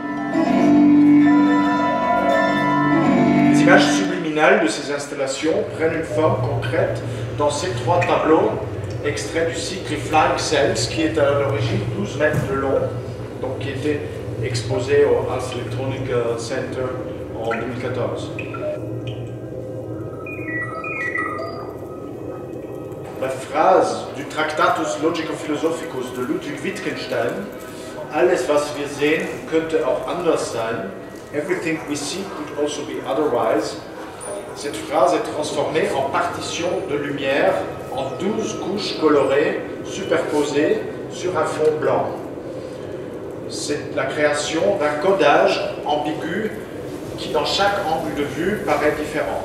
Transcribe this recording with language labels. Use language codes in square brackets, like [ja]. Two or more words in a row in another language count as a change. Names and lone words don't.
[fr] Les images subliminales de ces installations prennent une forme concrète dans ces 3 tableaux extraits du cycle Flying Cells, qui est à l'origine 12 mètres de long, donc qui était exposé au Ars Electronic Center en 2014. La phrase du Tractatus Logico-Philosophicus de Ludwig Wittgenstein, [de] alles was wir sehen, könnte auch anders sein, [en] everything we see could also be otherwise. [fr] Cette phrase est transformée en partition de lumière en 12 couches colorées superposées sur un fond blanc. C'est la création d'un codage ambigu qui, dans chaque angle de vue, paraît différent.